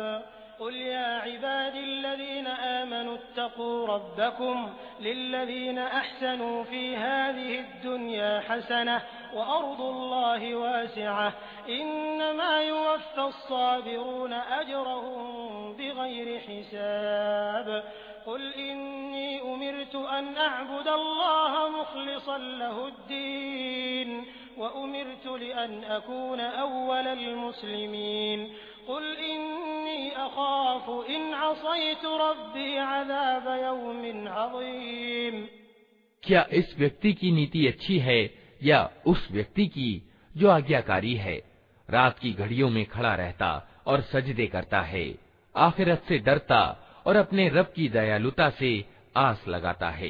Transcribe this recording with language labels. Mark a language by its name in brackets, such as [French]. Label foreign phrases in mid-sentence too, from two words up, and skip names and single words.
[Arabic] قل يا عبادي الذين آمنوا اتقوا ربكم للذين أحسنوا في هذه الدنيا حسنة وأرض الله واسعة إنما يوفى الصابرون أجرهم بغير حساب. قل إني أمرت أن أعبد الله مخلصا له الدين وأمرت لأن أكون أول المسلمين. قل إني أخاف إن عصيت ربي عذاب يوم عظيم. [Hindi] क्या इस व्यक्ति की नीति अच्छी है या उस व्यक्ति की जो आज्ञाकारी है, रात की घड़ियों में खड़ा रहता और सजदे करता है, आखिरत से डरता और अपने रब की दयालुता से आस लगाता है।